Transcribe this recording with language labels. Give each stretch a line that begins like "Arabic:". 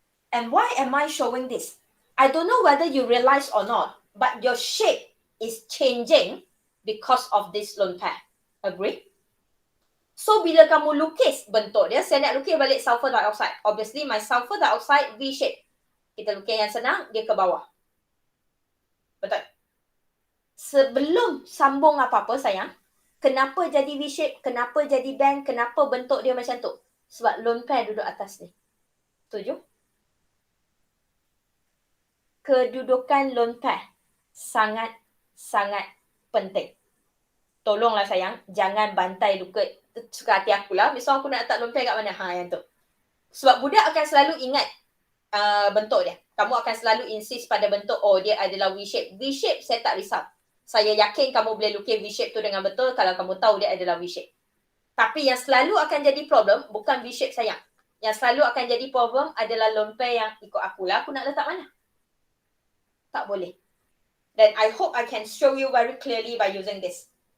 English: And why am I showing this? I don't know whether you realize or not, but your shape is changing because of this lone pair. Agree?
Malay: So, bila kamu lukis bentuk dia, saya nak lukis balik sulfur dioxide.
English: Obviously, my sulfur dioxide V-shape.
Malay: Kita lukis yang senang, dia ke bawah. Betul? Sebelum sambung apa-apa, sayang, kenapa jadi V-shape, kenapa jadi band, kenapa bentuk dia macam tu? Sebab lone pair duduk atas ni. Setuju? Kedudukan lone pair sangat-sangat penting. Tolonglah sayang, jangan bantai suka hati aku lah. Misal aku nak letak lone pair kat mana? Yang tu. Sebab budak akan selalu ingat bentuk dia. Kamu akan selalu insist pada bentuk, oh dia adalah V-shape. V-shape saya tak risau. Saya yakin kamu boleh lukis V-shape tu dengan betul kalau kamu tahu dia adalah V-shape. Tapi yang selalu akan jadi problem bukan V-shape sayang. Yang selalu akan jadi problem adalah lone pair yang ikut aku lah. Aku nak letak mana? Tak boleh.
English: Then I hope I can show you very clearly by using this.